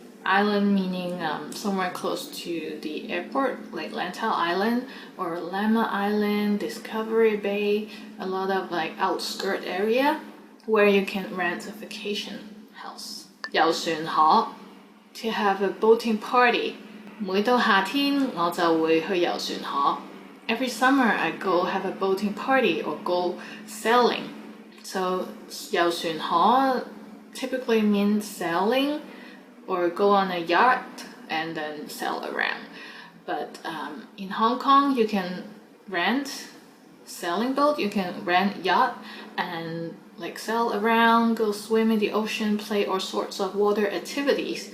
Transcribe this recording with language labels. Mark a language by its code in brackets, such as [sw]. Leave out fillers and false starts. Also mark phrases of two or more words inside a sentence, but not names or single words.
[en] Island meaning somewhere close to the airport, like Lantau Island or Lamma Island, Discovery Bay, a lot of like outskirt area where you can rent a vacation house. 遊船河 to have a boating party. [yue] 每到夏天我就會去遊船河. [en] Every summer I go have a boating party or go sailing. So 遊船河 typically means sailing or go on a yacht and then sail around. But in Hong Kong, you can rent sailing boat, you can rent yacht and like sail around, go swim in the ocean, play all sorts of water activities.